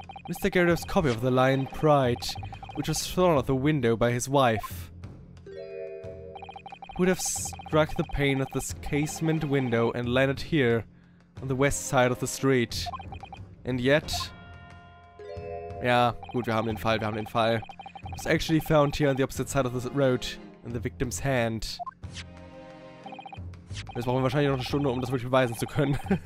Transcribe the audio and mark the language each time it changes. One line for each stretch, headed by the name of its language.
English: Mr. Garrideb's copy of The Lion Pride, which was thrown out the window by his wife. Would have struck the pane of this casement window and landed here, on the west side of the street. And yet...
German: Ja, gut, wir haben den Fall.
English: It was actually found here on the opposite side of the road, in the victim's hand.
German: Jetzt brauchen wir wahrscheinlich noch eine Stunde, um das wirklich beweisen zu können.